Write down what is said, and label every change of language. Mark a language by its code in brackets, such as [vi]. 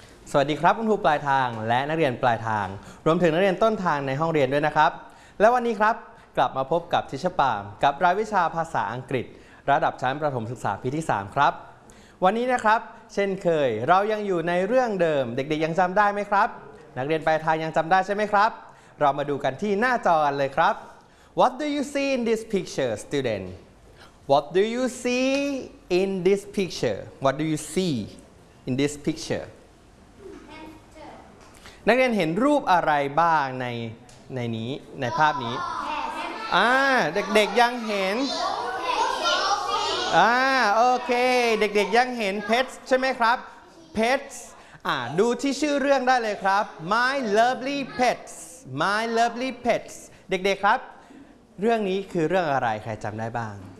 [th] สวัสดีครับคุณครูปลายทางและนักเรียนปลายทางรวมถึงนักเรียนต้นทางในห้องเรียนด้วยนะครับและวันนี้ครับกลับมาพบกับทิชปามกับรายวิชาภาษาอังกฤษระดับชั้นประถมศึกษาปีที่3ครับวันนี้นะครับเช่นเคยเรายังอยู่ในเรื่องเดิมเด็กๆยังจำได้ไหมครับนักเรียนปลายทางยังจำได้ใช่ไหมครับเรามาดูกันที่หน้าจอกันเลยครับ [en] What do you see in this picture, student? What do you see in this picture? What do you see in this picture? [th] นักเรียนเห็นรูปอะไรบ้างในนี้ในภาพนี้เด็กๆยังเห็นโอเคเด็กๆยังเห็นเพ็ทใช่ไหมครับเพ็ทดูที่ชื่อเรื่องได้เลยครับ [en] My Lovely Pets My Lovely Pets [th] เด็กๆครับเรื่องนี้คือเรื่องอะไรใครจำได้บ้าง